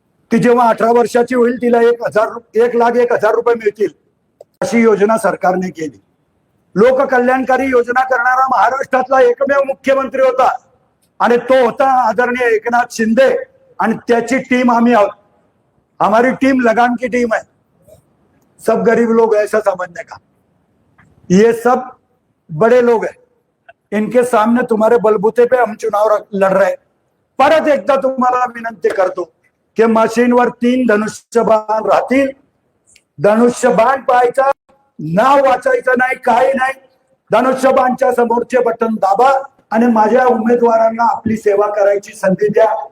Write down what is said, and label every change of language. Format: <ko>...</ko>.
<mr>ती जेव्हा 18 वर्षाची होईल तिला 1,01,000 रुपये मिळतील, अशी योजना सरकारने केली. लोककल्याणकारी योजना करणारा महाराष्ट्रातला एकमेव मुख्यमंत्री होता, आणि तो होता आदरणीय एकनाथ शिंदे. आणि त्याची टीम आम्ही आहोत.</mr> <hi>हमारी टीम लगान की टीम है. सब गरीब लोग ऐसा समझने का, ये सब बड़े लोग हैं, इनके सामने तुम्हारे बलबूते पे हम चुनाव लड़ रहे.</hi> <mr>परत एकदा तुम्हाला विनंती करतो की मशीनवर 3 धनुष्यबाण राहतील. धनुष्यबाण पाहायचा, नाव वाचायचं नाही, काही नाही. धनुष्यबाणच्या समोरचे बटन दाबा आणि माझ्या उमेदवारांना आपली सेवा करायची संधी द्या.</mr>